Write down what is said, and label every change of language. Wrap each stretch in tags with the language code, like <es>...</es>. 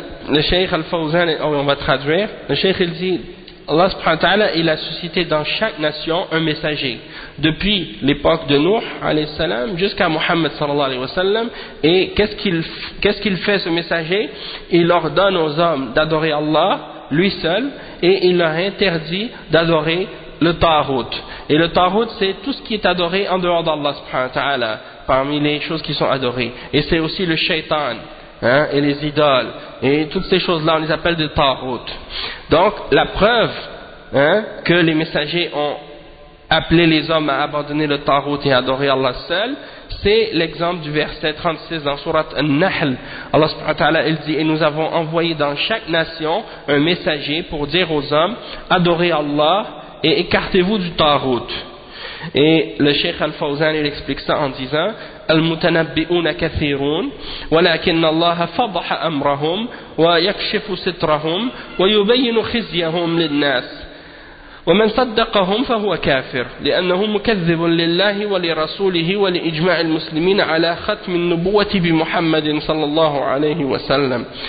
<ar>الشيخ الفوزان أو متخدر الشيخ الزي الله سبحانه وتعالى</ar> <fr>il a suscité dans chaque nation un messager depuis l'époque de Nuh عليه السلام jusqu'à Muhammad صلى الله عليه وسلم. Et qu'est-ce qu'il fait, ce messager? Il ordonne aux hommes d'adorer Allah lui seul, et il leur interdit d'adorer le Tarut. Et le Tarut, c'est tout ce qui est adoré en dehors d'Allah subhanahu wa ta'ala, parmi les choses qui sont adorées. Et c'est aussi le shaitan, hein, et les idoles. Et toutes ces choses-là, on les appelle de Tarut. Donc, la preuve, hein, que les messagers ont appelé les hommes à abandonner le Tarut et à adorer Allah seul, c'est l'exemple du verset 36 dans Surat An-Nahl. Allah subhanahu wa ta'ala, il dit, et nous avons envoyé dans chaque nation un messager pour dire aux hommes, adorez Allah et écartez-vous du Tarut. Et le Cheikh Al-Fawzan, il explique ça en disant,</fr> <ar>المتنبئون كثيرون ولكن الله فضح أمرهم ويكشف سترهم ويبين خزيهم للناس ومن صدقهم فهو كافر لأنه مكذب لله ولرسوله ولإجماع المسلمين على ختم النبوة بمحمد صلى الله عليه وسلم.</ar>